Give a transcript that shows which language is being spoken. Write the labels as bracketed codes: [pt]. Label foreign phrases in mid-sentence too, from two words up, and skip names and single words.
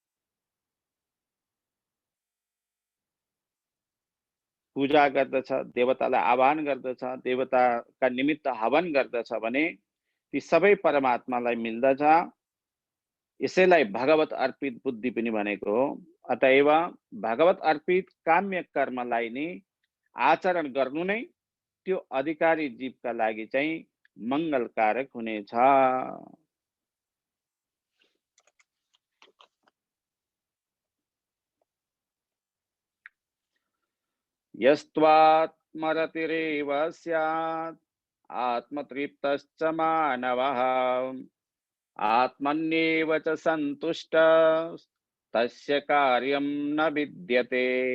[ne] पूजा गर्दछ, देवतालाई आह्वान गर्दछ, देवताका निमित्त हवन गर्दछ भने ती सबै परमात्मालाई मिल्दछ। यसैलाई भगवत अर्पित बुद्धि पनि भनेको हो। अतएव भगवत अर्पित काम्य कर्मलाई नै आचरण गर्नु नै त्यो अधिकारी जीवका लागि चाहिँ मङ्गलकारक हुनेछ। [sa] यस्त्वात्मरतिरेव स्यात् आत्मतृप्तश्च मानवः आत्मन्येव च सन्तुष्टः तस्य कार्यं न विद्यते।